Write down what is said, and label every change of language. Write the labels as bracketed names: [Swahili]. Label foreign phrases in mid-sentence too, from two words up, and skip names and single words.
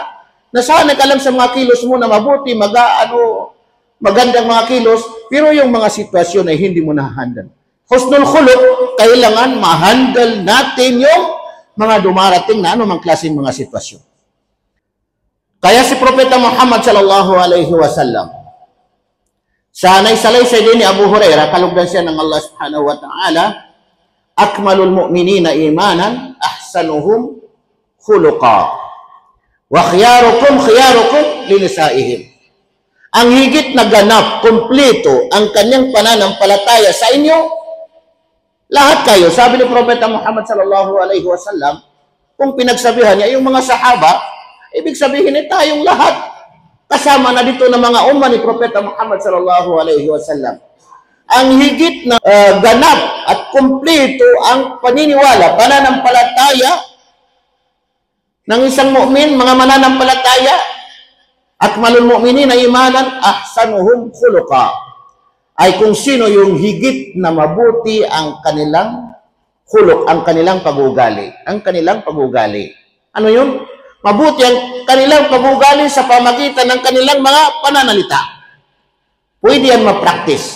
[Filipino] Nasanay ka lang sa mga kilos mo na mabuti, magaan o magandang mga kilos, pero yung mga sitwasyon ay hindi mo nahahandle. [Arabic] حسن الخلق, [Filipino] kailangan ma-handle natin yung mga dumarating na anumang klaseng mga sitwasyon. Kaya si Propeta Muhammad [Arabic] صلى الله عليه وسلم, [Filipino] sa naisalaysay din ni Abu Hurairah, kalugdan siya ng Allah [Arabic] سبحانه وتعالى أكمل المؤمنين إيمانا أحسنهم خلقا وخياركم لنسائهم. [Filipino] Ang higit na ganap, kumpleto, ang kanyang pananampalataya sa inyo, lahat kayo, sabi ni Propeta Muhammad [Arabic] صلى الله عليه وسلم, [Filipino] kung pinagsabihan niya yung mga sahaba, ibig sabihin ay tayong lahat. Kasama na dito ng mga umma ni Propeta Muhammad [Arabic] صلى الله عليه وسلم. [Filipino] Ang higit na ganap at kumpleto ang paniniwala, pananampalataya ng isang mu'min, mga mananampalataya, [Arabic] أكمل المؤمنين إيمانا أحسنهم خلقا, [Filipino] ay kung sino yung higit na mabuti ang kanilang khuluq, ang kanilang pag-uugali. Ang kanilang pag-uugali. Ano yun? Mabuti ang kanilang pag-uugali sa pamagitan ng kanilang mga pananalita. Pwede yan ma-practice.